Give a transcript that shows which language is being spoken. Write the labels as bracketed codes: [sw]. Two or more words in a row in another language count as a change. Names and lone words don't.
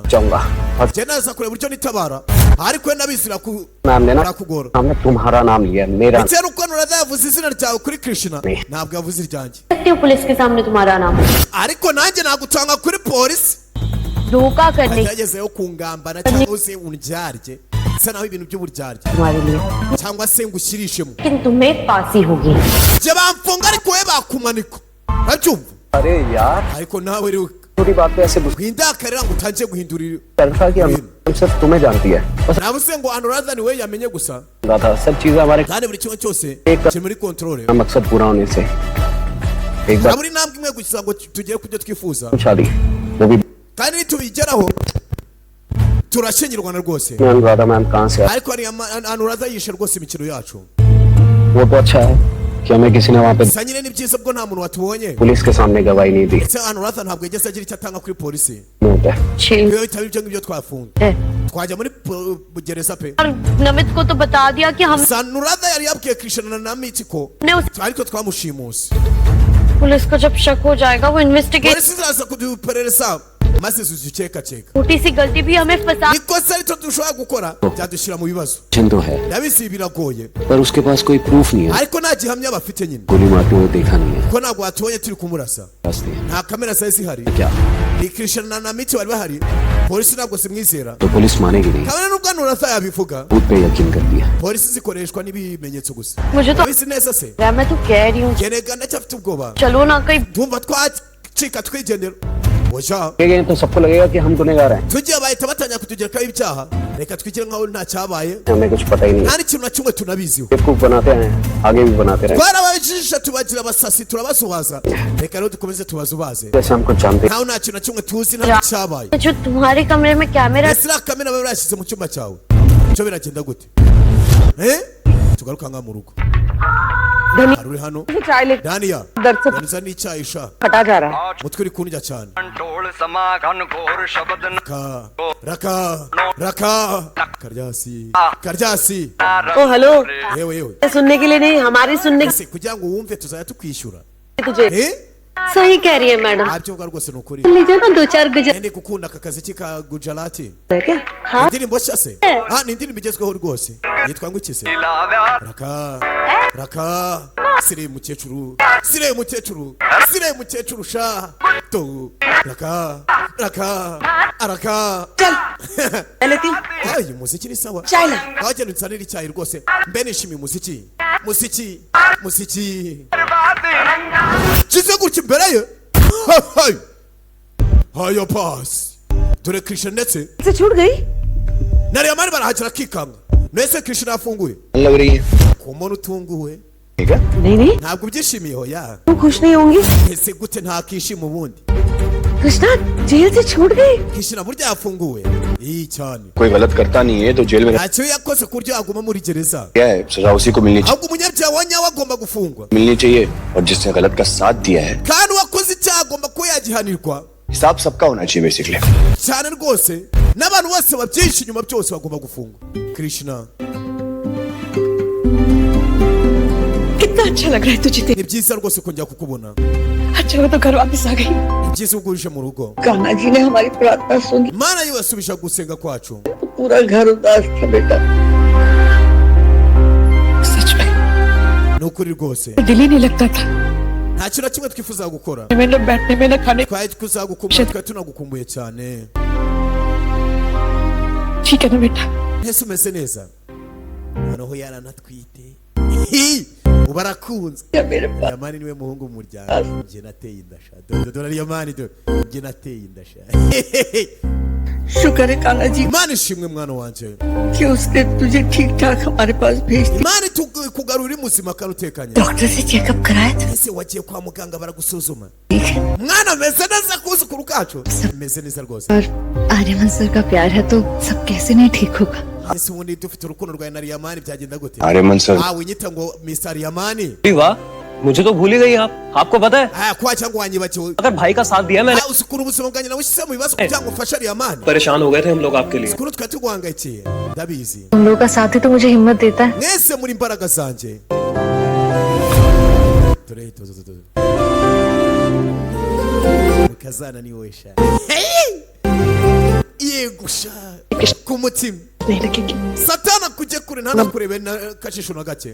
[hi] चाहूंगा और [rw] njye naza kureba uburyo nitabara ariko we nabizira [hi] नाम लेना [rw] birakugora [hi] हमने तुम्हारा नाम लिया मेरा [rw] ndetse nuko Anuradha yavuze izina ryawe kuri Krishna ntabwo yavuze iryanjye [hi] सकती हूँ पुलिस के सामने तुम्हारा नाम [rw] ariko nanjye nagutanga kuri polisi [hi] धोखा करने [rw] yagezeho kungambana cyangwa se undyarye bisa naho ibintu by'uburyarye [hi] तुम्हारे लिए [rw] cyangwa se ngushyirishemo [hi] लेकिन तुम्हें फांसी होगी [rw] njye bamfunga ariko we bakumanika urabyumva [hi] अरे यार [rw] ariko nawe rero [hi] छोटी बात पे ऐसे गुस्सा [rw] windakarira ngo utangiye guhindurira [hi] था कि हम सिर्फ तुम्हें जानती है बस [rw] navuze ngo Anuradha ni we yamenye gusa [hi] रहा था सब चीजें हमारे [rw] kandi buri kimwe cyose kiri muri control [hi] मकसद पूरा होने से एक बार [rw] buri ntambwe imwe gusa ngo tugere ku byo twifuza [hi] शादी वो भी [rw] kandi nitubigeraho turashyingirwana rwose [hi] मैं अनुराधा मैम कहाँ से [rw] ariko Anuradha yishe rwose imikino yacu [hi] वो तो अच्छा है कि हमें किसी ने वहाँ पे [rw] sa nyine ni byiza bwo nta muntu watubonye [hi] पुलिस के सामने गवाही नहीं दी [rw] ndetse Anuradha ntabwo yigeze agira icyo atanga kuri polisi [hi] मुंह पे छह [rw] iyo bitaba ibyo ngibyo twafunga [hi] है [rw] twajya muri gereza pe [hi] और नमित को तो बता दिया कि हम [rw] Anuradha yari yabwiye Krishna na Miti ko [hi] ने उस [rw] ariko twamushimuse [hi] पुलिस को जब शक हो जाएगा वो इन्वेस्टिगेट [rw] polisi ziraza kuduperereza maze zuzikekakeka [hi] छोटी सी गलती भी हमें फंसा [rw] ikosa rito dushobora gukora byadushyira mu bibazo [hi] जिंदो है [rw] ndabizi biragoye [hi] पर उसके पास कोई प्रूफ नहीं है [rw] ariko nta gihamya bafite nyine [hi] गोली मारते हुए देखा नहीं है [rw] ko ntabwo watubonye turi kumurasa [hi] रास्ते [rw] nta kamera zari zihari [hi] क्या [rw] ni Krishna na Miti bari bahari polisi ntabwo zimwizera [hi] तो पुलिस मानेगी नहीं [rw] kabone n'ubwo Anuradha yabivuga [hi] खुद पे यकीन कर दिया [rw] polisi zikoreshwa n'ibimenyetso gusa [hi] मुझे तो [rw] abizi neza se [hi] मैं तो कह रही हूँ [rw] gerega ndacyafite ubwoba [hi] चलो ना कहीं [rw] ndumva twacika twigendera oja [hi] ये तो सबको लगेगा कि हम गुनहगार हैं [rw] tugiye bahita batangira kutugerekaho ibyaha reka twigire nkaho nta cyabaye [hi] हमें कुछ पता ही नहीं [rw] nta n'ikintu na kimwe tunabiziho [hi] बेवकूफ बनाते हैं आगे भी बनाते रहे [rw] twarabajijisha tubagira abasasi turabasubaza reka rero dukomeze tubazubaze [hi] जैसे हम कुछ जानते [rw] nkaho nta kintu na kimwe tuzi nta cyabaye [hi] जो तुम्हारे कमरे में कैमरा [rw] ese iriya kamera baba barashyize mu cyumba cyawe cyo biragenda gute tugaruka nka mu rugo hari uri hano Daniya yanza n'icyayi sha [hi] फटा जा रहा है [rw] mutwe uri kundya cyane [hi] ढोल समा घन घोर शब्द [rw] raka karyasi [hi] ओ हेलो [rw] yewe yewe [hi] सुनने के लिए नहीं हमारी सुनने [rw] ese kugira ngo wumve tuzajya tukwishyura [hi] की तुझे सही कह रही है मैडम [rw] ntabyo uvuga rwose ni ukuri [hi] लीजिए ना दो चार गजल [rw] ndi gukunda aka kazi ka Gujarati [hi] है क्या हाँ [rw] indirimbo nshya se ni indirimbo igezweho rwose yitwa ngo iki se raka sire mukecuru sha to raka [hi] चल लेती [rw] uyu muziki ni sawa [hi] चाय ला [rw] wagenda unsanira icyayi rwose mbe nishimiye umuziki kize gutya imbere ye hayo pasi dore Krishna ndetse [hi] से छूट गई [rw] na Riyamani barahakira akikanga nese Krishna yafunguye [hi] लग रही है [rw] ku muntu utunguwe [hi] ठीक है नहीं नहीं [rw] ntabwo ubyishimiye hoya [hi] तुम खुश नहीं होंगी [rw] ese gute ntakishima ubundi [hi] कृष्णा जेल से छूट गई। [rw] krishna burya yafunguwe iyi cyane [hi] कोई गलत करता नहीं है तो जेल में [rw] ntacyo yakoze ku buryo aguma muri gereza [hi] क्या है, सजा उसी को मिलनी [rw] ahubwo umunyabyaha wa nyawe agomba gufungwa [hi] चाहिए और जिसने गलत का साथ दिया है [rw] kandi uwakoze icyaha agomba kuba yagihanirwa [hi] हिसाब सबका होना चाहिए बेसिकली। [rw] cyane rwose n'abantu bose babyinshi inyuma byose bagomba gufungwa krishna [hi] कितना अच्छा लग रहा है तुझे। [rw] ni byiza rwose kongera kukubona [hi] अच्छा वो तो घर वापस आ गई। [rw] ni byiza ubwo uje mu rugo [hi] कान्हा जी ने हमारी प्रार्थना सुनी। [rw] mana yo yasubije gusenga kwacu [hi] पूरा घर उदास था बेटा। सच में [rw] ni ukuri rwose [hi] दिल ही नहीं लगता था। [rw] nta kintu na kimwe twifuza gukora [hi] में न बैठने में न खाने। [rw] twari kuzagukumbura twari tunagukumbuye cyane [hi] ठीक है ना बेटा। [rw] ntese umeze neza noneho yaranatwite ubu arakunze [hi] या मेरे पास [rw] yamani niwe muhungu mu muryango njye nateye indasha dore yamani njye nateye indasha [hi] शुक्र है कान्हा जी [rw] imana ishimwe mwana wanje [hi] कि उसने तुझे ठीक ठाक हमारे पास भेज दिया। [rw] imana ikugarura uri muzima kandi utekanye [hi] डॉक्टर से चेकअप कराया था। [rw] ese wagiye kwa muganga baragusuzuma [hi] ठीक है। [rw] mwana ameze neza kuzukuru kacu ameze neza rwose [hi] और आर्यमन सर का प्यार है तो सब कैसे नहीं ठीक होगा। [rw] ese ubundi dufite urukundo rwawe na riyamani byagenda gute [hi] आर्यमन सर [rw] winyita ngo mr riyamani [hi] वाह, मुझे तो भूल ही गई आप। आपको पता है [rw] kwa cyangwa wanyibagiwe [hi] अगर भाई का साथ दिया मैंने, [rw] usukura ubuzima bwanjye nawe ushyizemo ibibazo kugira ngo ufashe riyamani [hi] परेशान हो गए थे हम लोग आपके लिए। [rw] ukuri twari tuguhangayikiye ndabizi [hi] तुम लोगों का साथ ही तो मुझे हिम्मत देता है। [rw] mwese muri imbaraga zanjye dore mukazana ni wowe sha yegusha ku mutima [hi] नहीं लगेगी। [rw] satana kujye kure ntanakurebe na kashisho na gake